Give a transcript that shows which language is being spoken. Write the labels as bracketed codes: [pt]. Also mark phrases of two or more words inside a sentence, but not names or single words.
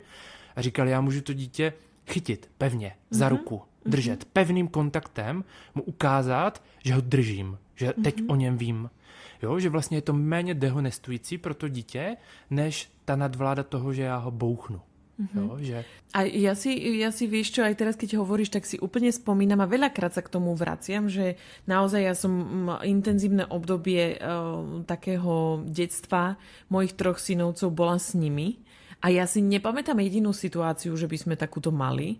[cs] A říkal, já můžu to dítě chytit pevně za ruku, držet pevným kontaktem, mu ukázat, že ho držím, že teď o něm vím. Jo, že vlastně je to méně dehonestující pro to dítě, než ta nadvláda toho, že já ho bouchnu. Jo, že... [sk] A ja si vieš čo, aj teraz keď hovoríš, tak si úplne spomínam a veľakrát sa k tomu vraciam, že naozaj ja som intenzívne obdobie takého detstva mojich 3 synovcov bola s nimi. A ja si nepamätám jedinú situáciu, že by sme takúto mali.